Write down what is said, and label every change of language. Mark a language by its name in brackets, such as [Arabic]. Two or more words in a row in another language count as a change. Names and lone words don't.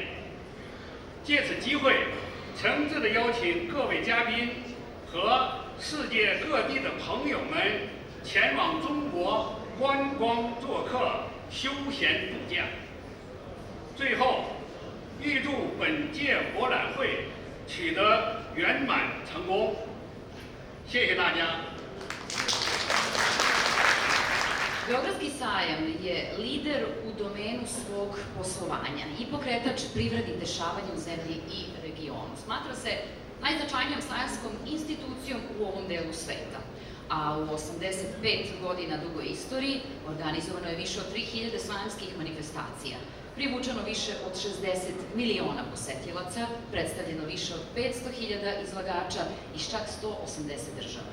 [Chinese] 借此机会，诚挚地邀请各位嘉宾和世界各地的朋友们前往中国观光做客、休闲度假。最后，预祝本届博览会取得圆满成功。谢谢大家。 [Serbian] Beogradski sajam je lider u domenu svog poslovanja i pokretač privrednih dešavanja u zemlji i regionu. Smatra se najznačajnijom sajamskom institucijom u ovom delu sveta, a u 85 godina dugoj istoriji organizovano je više od 3000 sajamskih manifestacija, privučeno više od 60 miliona posetilaca, predstavljeno više od 500.000 izlagača iz čak 180 država.